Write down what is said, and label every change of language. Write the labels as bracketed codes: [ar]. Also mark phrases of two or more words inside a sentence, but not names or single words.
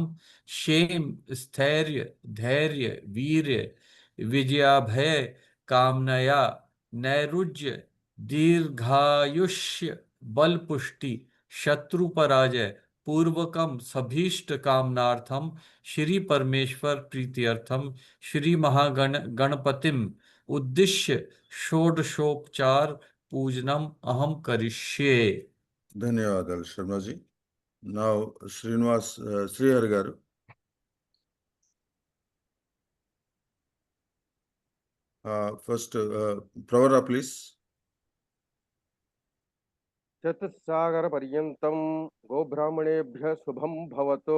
[sa] क्षेम स्थैर्य धैर्य वीर्य विजयाभय कामनया नैरुज्य दीर्घायुष्य बल पुष्टि शत्रु पराजय पूर्वकम सभीष्ट कामनार्थम श्री परमेश्वर प्रीत्यर्थम श्री गणपतिम उद्दिश्य षोडशोपचार पूजनम अहम करिष्ये. [te] ధన్యవాదాలు శర్మజీ. నౌ శ్రీనివాస్ శ్రీహరి గారు. ఫస్ట్ ప్రవరా ప్లీజ్. [sa] చతుస్సాగర పర్యంతం గోబ్రాహ్మణేభ్య శుభం భవతో.